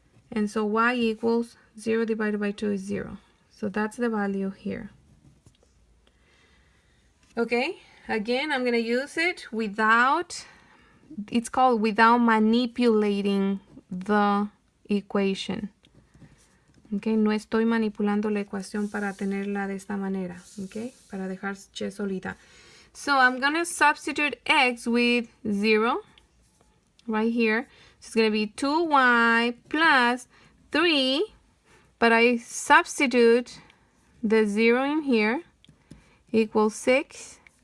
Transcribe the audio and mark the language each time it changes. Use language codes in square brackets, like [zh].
[en] And so y equals 0 divided by 2 is 0. So that's the value here. Okay, again, I'm going to use it without, it's called without manipulating the equation. [es] Okay, no estoy manipulando la ecuación para tenerla de esta manera. Okay, para dejar y solita. [en] So I'm going to substitute x with 0 right here. So it's going to be 2y plus 3, but I substitute the 0 in here equals 6.